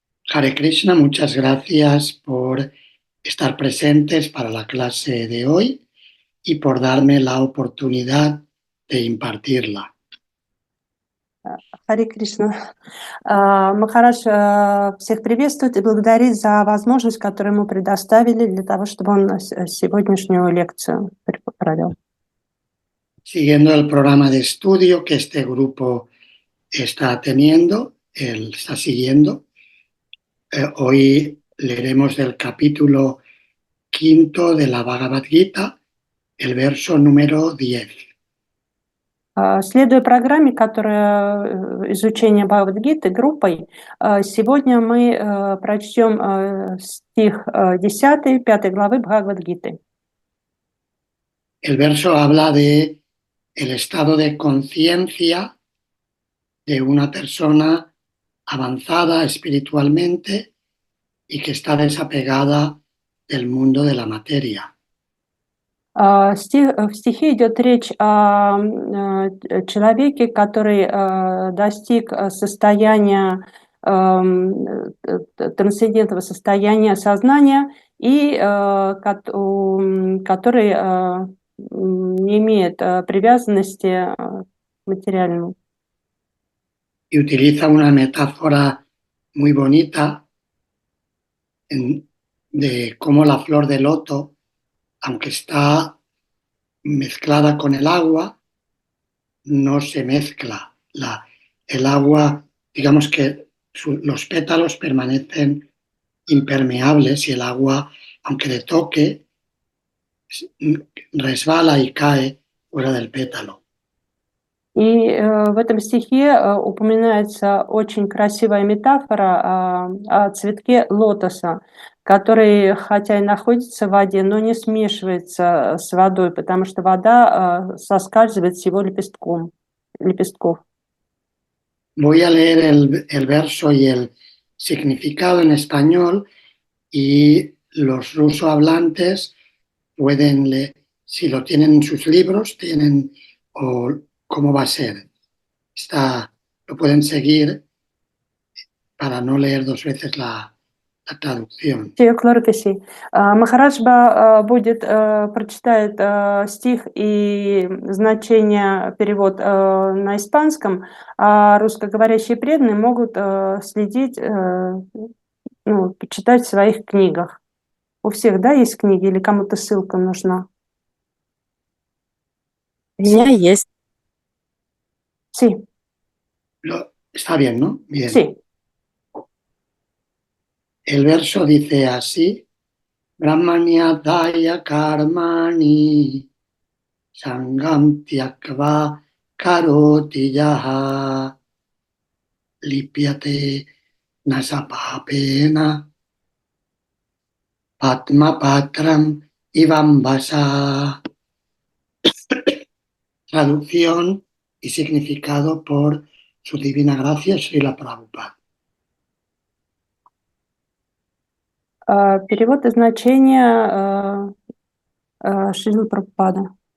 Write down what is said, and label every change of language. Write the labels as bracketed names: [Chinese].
[Spanish] Hare Krishna, muchas gracias por estar presentes para la clase de hoy y por darme la oportunidad de impartirla. [Russian] Харе Кришна. Махарадж всех приветствует и благодарит за возможность, которую ему предоставили для того, чтобы он сегодняшнюю лекцию провел. [Spanish] Siguiendo el programa de estudio que este grupo está teniendo, él está siguiendo, hoy leeremos del capítulo 5 de la Bhagavad Gita, el verso número 10. [Russian] Следуя программе, которая изучение Бхагавад-гиты группой, сегодня мы прочтем стих 10, 5 главы Бхагавад-гиты. [Spanish] El verso habla de el estado de conciencia de una persona avanzada espiritualmente y que está desapegada del mundo de la materia. [Russian] В стихе идет речь о человеке, который достиг состояния, трансцендентного состояния сознания и который не имеет привязанности к материальному. [Spanish] Y utiliza una metáfora muy bonita de cómo la flor de loto, aunque está mezclada con el agua, no se mezcla. El agua, digamos que los pétalos permanecen impermeables y el agua, aunque le toque, resbala y cae fuera del pétalo. [Russian] И в этом стихе упоминается очень красивая метафора о цветке лотоса, который, хотя и находится в воде, но не смешивается с водой, потому что вода соскальзывает с его лепестков. [Spanish] Voy a leer el verso y el significado en español y los rusohablantes pueden leer, si lo tienen en sus libros, tienen o cómo va a ser. Lo pueden seguir para no leer dos veces la traducción. [Russian] Махарадж прочитает стих и значение, перевод на испанском, а русскоговорящие преданные могут следить, почитать в своих книгах. У всех, да, есть книги или кому-то ссылка нужна? У меня есть. [Spanish] Sí. Está bien, ¿no? Bien. Sí. El verso dice así: [Sanskrit] Brahmanyadaya karmani sangam tyakva karoti yaha lipyate nasapapena patmapatram ivambasa. [Spanish] Traducción y significado por su divina gracia, Srila Prabhupada. [Russian] Перевод и значение Шрила Прабхупада.